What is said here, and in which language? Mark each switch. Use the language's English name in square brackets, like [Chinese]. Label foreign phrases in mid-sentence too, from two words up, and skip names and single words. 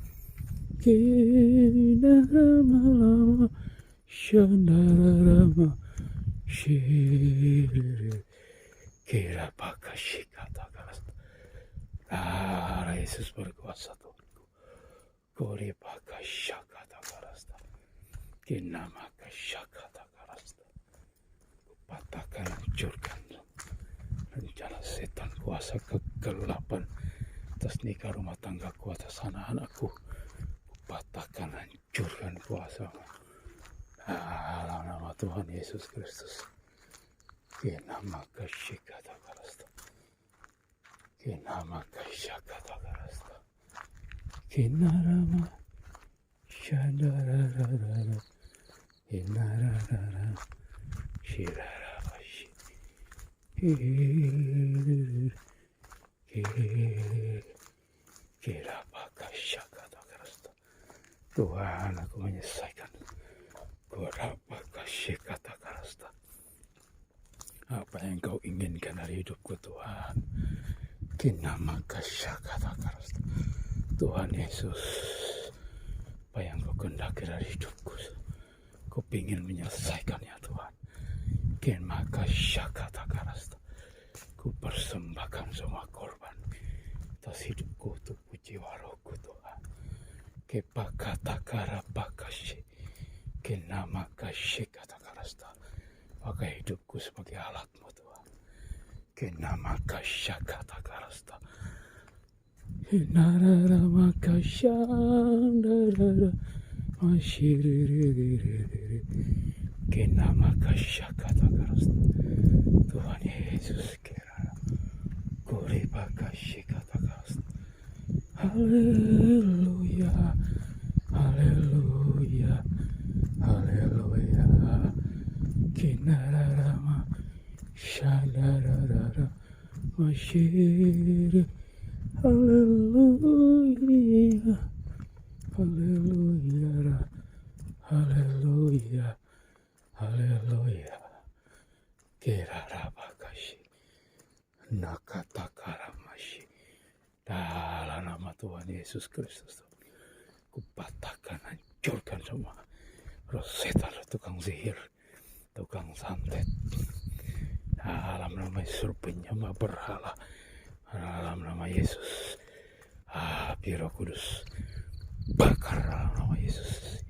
[Indonesian] Kina malama shandarama shiri. Kira pakasya kata karasta. Darah Yesus berkuasa Tuhanku. Kori pakasya kata karasta. Kina makasya kata karasta. Patahkan, hancurkan rencana setan, kuasa kegelapan atas nikah rumah tanggaku, atas anak-anakku. Patahkan, hancurkan kuasa dalam nama Tuhan Yesus Kristus. Kina makasya kata karasta. Kina makasya kata karasta. Kina rama shandarara. Kina rara shirara. Kira pakasya kata karasta. Tuhan, aku menyelesaikan. Kira pakasya kata karasta. Apa yang kau inginkan dari hidupku Tuhan. Kina makasya kata karasta. Tuhan Yesus, apa yang kau kehendaki dari hidupku, kau ingin menyelesaikannya Tuhan. Ken makasya kata karasta. Ku persembahkan semua korban atas hidupku untuk puji warohku Tuhan. Kepa kata kara pakasya. Kena makasya kata karasta. Pakai hidupku sebagai alatmu Tuhan. Kena makasya kata karasta. Narara makasya narara masyiriri. Kena makasya kata karasta. Tuhan Yesus kira kuri pakasya kata karasta. Haleluya, haleluya, haleluya. Kinararama shandarara masyiri. Haleluya, haleluya, Haleluya, haleluya. Kerarabakashi, nakatakaramashi. Dalam nama Tuhan Yesus Kristus, kupatahkan, hancurkan semua roh setan, tukang sihir, tukang santet. Dalam nama Yesus, penyembah berhala. Dalam nama Yesus, api Roh Kudus bakar dalam nama Yesus.